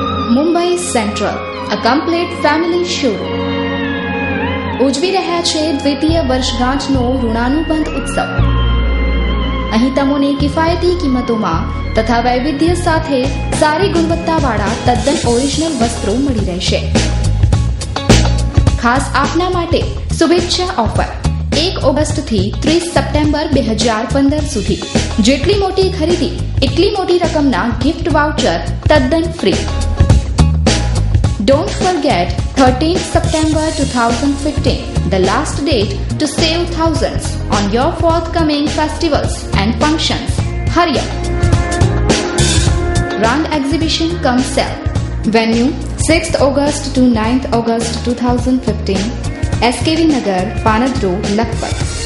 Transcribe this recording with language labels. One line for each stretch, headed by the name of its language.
English: Mumbai central, a complete family show.
Gujarati: ઉજવી રહ્યા છે દ્વિતીય વર્ષગાંઠનો ઋણાનુબંધ ઉત્સવ. અહીં તમને કિફાયતી કિંમતોમાં તથા વૈવિધ્ય સાથે સારી ગુણવત્તાવાળા તદ્દન ઓરિજિનલ વસ્ત્રો મળી રહેશે. ખાસ આપના માટે શુભેચ્છા ઓફર 1 ઓગસ્ટથી 30 સપ્ટેમ્બર 2015 સુધી જેટલી મોટી ખરીદી એટલી મોટી રકમના ગિફ્ટ વાઉચર તદ્દન free.
English: Don't forget 13th September 2015, the last date to save thousands on your forthcoming festivals and functions. Hurry up! Rang Exhibition cum sale. Venue 6th August to 9th August 2015, SKV Nagar, Panad Road, Lakhpat.